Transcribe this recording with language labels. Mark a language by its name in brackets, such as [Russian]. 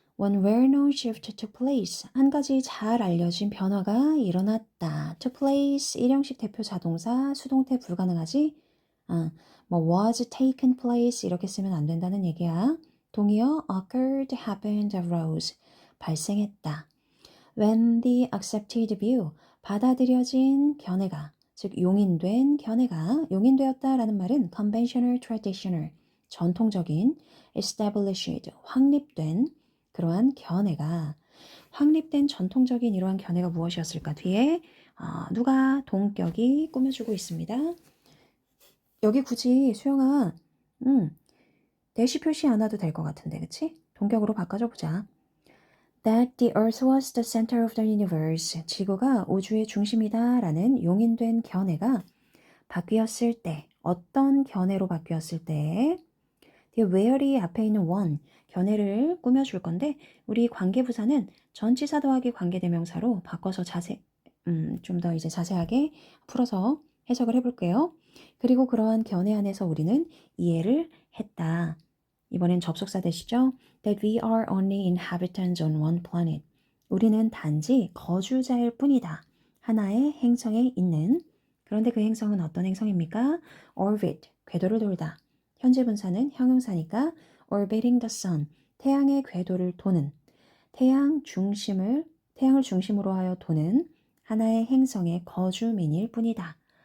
[English] One well-known shift took place. [Korean] 한 가지 잘 알려진 변화가 일어났다. [English] took place, [Korean] 일형식 대표 자동사, 수동태 불가능하지? [English] was taken place [Korean] 이렇게 쓰면 안 된다는 얘기야. 동의어 [English] occurred, happened, arose. [Korean] 발생했다. [English] When the accepted view, [Korean] 받아들여진 견해가, 즉 용인된 견해가 용인되었다라는 말은 conventional, traditional, 전통적인, established, 확립된 그러한 견해가 확립된 전통적인 이러한 견해가 무엇이었을까? 뒤에 누가 동격이 꾸며주고 있습니다. 여기 굳이 수영아 대시 표시 안 와도 될 것 같은데 그치? 동격으로 바꿔줘 보자. [English] That the earth was the center of the universe. [Korean] 지구가 우주의 중심이다 라는 용인된 견해가 바뀌었을 때 어떤 견해로 바뀌었을 때 the where이 앞에 있는 one 견해를 꾸며줄 건데 우리 관계부사는 전치사 더하기 관계대명사로 바꿔서 좀 더 이제 자세하게 풀어서 해석을 해볼게요. 그리고 그러한 견해 안에서 우리는 이해를 했다. 이번엔 접속사 되시죠? [English] That we are only inhabitants on one planet. [Korean] 우리는 단지 거주자일 뿐이다. 하나의 행성에 있는. 그런데 그 행성은 어떤 행성입니까? Orbit, 궤도를 돌다. 현재 분사는 형용사니까 [English] orbiting the sun, [Korean] 태양의 궤도를 도는, 태양을 중심으로 하여 도는 하나의 행성의 거주민일 뿐이다.